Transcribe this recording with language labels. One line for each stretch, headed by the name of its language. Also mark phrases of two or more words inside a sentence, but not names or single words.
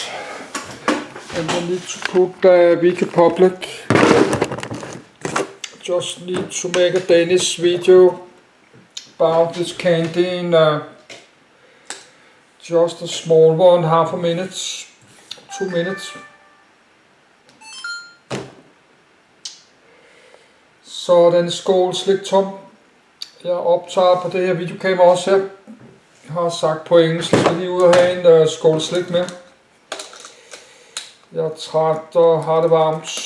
English: And I need to put the video public. Just need to make a Danish video about this candy in just a small one, half a minute, 2 minutes.
Danish: Så den skål slik tom. Jeg optager på det her videokamera også her. Jeg har sagt på engelsk, jeg skal lige ud og have en skål slik med. Jeg er træt og har det varmt.